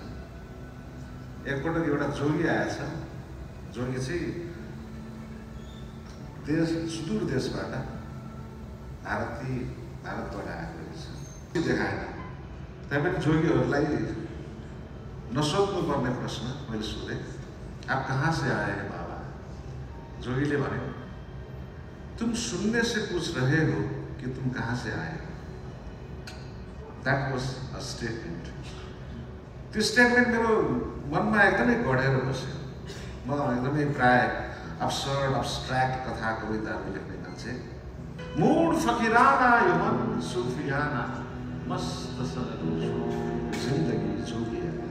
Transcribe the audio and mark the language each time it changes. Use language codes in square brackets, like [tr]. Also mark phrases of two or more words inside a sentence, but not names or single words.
[ne] एकपटक एउटा जोगी आएछ। जोगी चाहिँ सुदूर देशबाट भारतबाट आएको रहेछ। देखाएन। तैपनि जोगीहरूलाई नसोध्नु पर्ने प्रश्न मैले सोधेँ, [hi] आप कहाँ से आए हैं बाबा? [ne] जोगीले भने, [hi] तुम सुनने से पूछ रहे हो कि तुम कहाँ से आए हो। [en] That was a statement. [ne] त्यो स्टेटमेन्ट मेरो मनमा एकदमै गढेर बस्यो। म एकदमै प्राय [en] absurd, abstract [ne] कथा कविताहरू लेख्ने मान्छे। [hi] मूड फकिराना यो मन सुफियाना, मस्त जिन्दगी जोगिया।